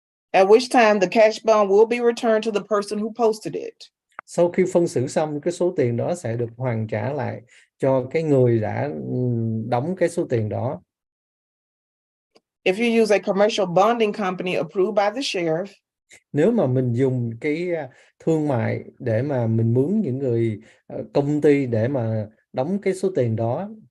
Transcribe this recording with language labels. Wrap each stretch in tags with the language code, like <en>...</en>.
<en>At which time the cash bond will be returned to the person who posted it.</en> <vi>Sau khi phân xử xong, cái số tiền đó sẽ được hoàn trả lại cho cái người đã đóng cái số tiền đó.</vi> <en>If you use a commercial bonding company approved by the sheriff,</en> <vi>nếu mà mình dùng cái thương mại để mà mình mướn những người công ty để mà đóng cái số tiền đó,</vi>